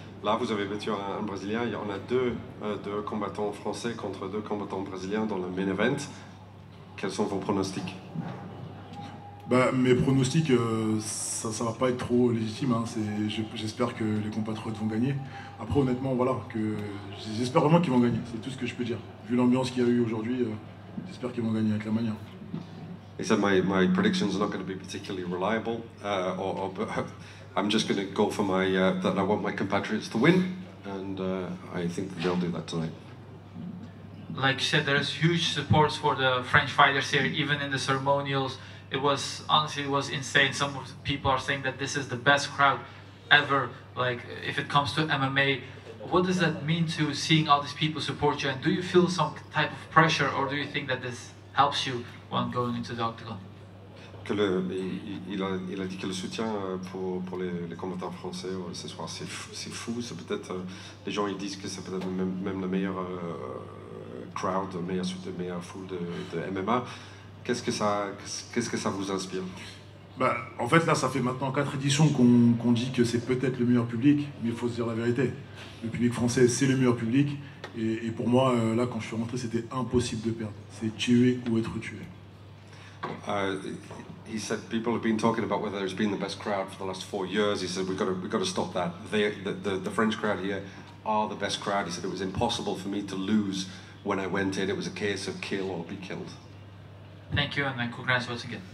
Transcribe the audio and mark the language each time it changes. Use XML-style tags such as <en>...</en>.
<fr>Là, vous avez battu un Brésilien. Il y en a deux combattants français contre deux combattants brésiliens dans le main event. Quels sont vos pronostics? Bah, mes pronostics, ça va pas être trop légitime. Hein. J'espère que les compatriotes vont gagner. Après, honnêtement, voilà, j'espère vraiment qu'ils vont gagner. C'est tout ce que je peux dire. Vu l'ambiance qu'il y a eu aujourd'hui, j'espère qu'ils vont gagner avec la manière.</fr> <en>He said my predictions are not going to be particularly reliable, I'm just going to go for that I want my compatriots to win, and I think that they'll do that tonight. Like you said, there's huge support for the French fighters here, even in the ceremonials. Honestly, it was insane. Some people are saying that this is the best crowd ever, like if it comes to MMA. What does that mean to seeing all these people support you, and do you feel some type of pressure, or do you think that this helps you when going into the octagon?</en> <fr>Il a dit que le soutien pour les combattants français ce soir, c'est fou. C'est peut-être, les gens ils disent que c'est peut-être même le meilleur crowd, le meilleur foule de MMA. Qu'est-ce que ça vous inspire? Bah, en fait, là, ça fait maintenant 4 éditions qu'on dit que c'est peut-être le meilleur public, mais il faut se dire la vérité. Le public français, c'est le meilleur public. Et pour moi, là, quand je suis rentré, c'était impossible de perdre. C'est tuer ou être tué.</fr> <en>He said people have been talking about whether it's been the best crowd for the last 4 years. He said we've got to stop that. The French crowd here are the best crowd. He said it was impossible for me to lose when I went in. It was a case of kill or be killed. Thank you, and congrats once again.</en>